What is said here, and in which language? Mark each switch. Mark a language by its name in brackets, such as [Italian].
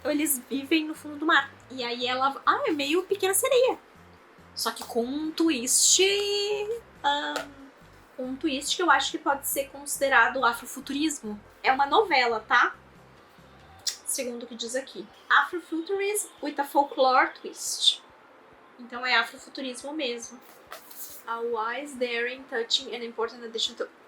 [Portuguese] Eles vivem no fundo do mar. E aí ela... é meio Pequena Sereia. Só que com um twist... um twist que eu acho que pode ser considerado afrofuturismo. É uma novela, tá? Segundo o que diz aqui. [English] Afrofuturism with a folklore twist. [Portuguese] Então é afrofuturismo mesmo. [English] A wise, daring, touching and important addition to...